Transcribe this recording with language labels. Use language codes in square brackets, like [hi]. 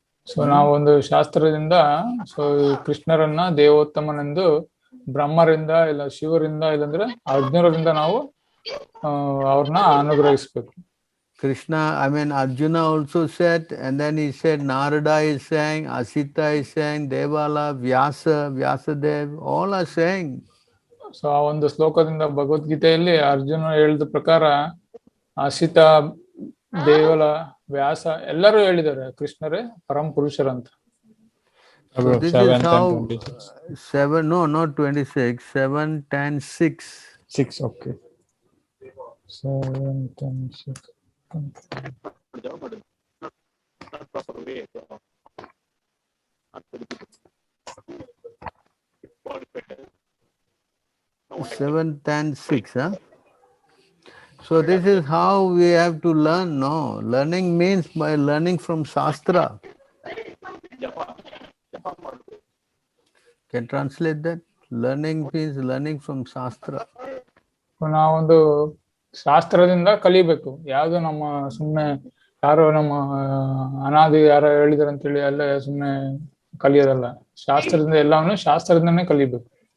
[kn] So ನಾವೊಂದು ಶಾಸ್ತ್ರದಿಂದ so ಕೃಷ್ಣರನ್ನ ದೇವೋತ್ತಮನೆಂದು ಬ್ರಹ್ಮರಿಂದ ಇಲ್ಲ ಶಿವರಿಂದ ಇಲ್ಲಾಂದ್ರೆ ಅರ್ಜುನರಿಂದ ನಾವು ಅವ್ರನ್ನ ಅನುಗ್ರಹಿಸ್ಬೇಕು. [en] Krishna, I mean Arjuna also said, and then he said Narada is saying, Asita is saying, Devala, Vyasadev, all are saying. [kn] So ಆ ಒಂದು ಶ್ಲೋಕದಿಂದ ಭಗವದ್ಗೀತೆಯಲ್ಲಿ ಅರ್ಜುನ ಹೇಳಿದ ಪ್ರಕಾರ ಅಸಿತ, ದೇವಲ, ವ್ಯಾಸ ಎಲ್ಲರೂ ಹೇಳಿದ್ದಾರೆ ಕೃಷ್ಣರೇ ಪರಮ ಪುರುಷರಂತ. [en] So this is how 7, no, not 26, 7, 10, 6. 6, okay. 7, 10, 6. Seven, 10, 6, huh? So this is how we have to learn, no? Learning means by learning from Shastra. Can translate that? Learning means learning from Shastra. [kn] ನಾವೊಂದು ಶಾಸ್ತ್ರದಿಂದ ಕಲಿಬೇಕು. ಯಾವುದು ನಮ್ಮ ಸುಮ್ಮನೆ ಯಾರೋ ನಮ್ಮ ಅನಾದಿ ಯಾರೋ ಹೇಳಿದಾರೆ ಅಂತೇಳಿ ಎಲ್ಲ ಸುಮ್ಮನೆ ಕಲಿಯೋದಲ್ಲ. ಶಾಸ್ತ್ರದಿಂದ ಎಲ್ಲವನ್ನು ಶಾಸ್ತ್ರದಿಂದನೇ ಕಲಿಬೇಕು.